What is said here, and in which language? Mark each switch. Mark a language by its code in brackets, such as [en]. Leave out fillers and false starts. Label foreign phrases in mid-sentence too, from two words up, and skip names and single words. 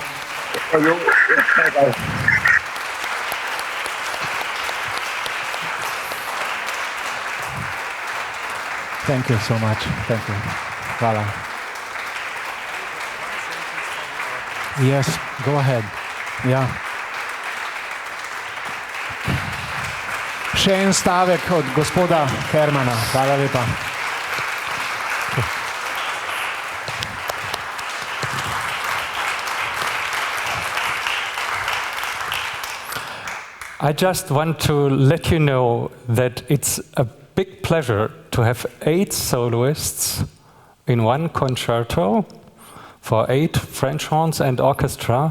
[en] Bye-bye. Thank you so much. Thank you. Hvala. Yes, go ahead. Yeah. [sl] Še en stavek od gospoda Hermana. Hvala lepa. [en] I just want to let you know that it's a big pleasure to have 8 soloists in one concerto for 8 French horns and orchestra.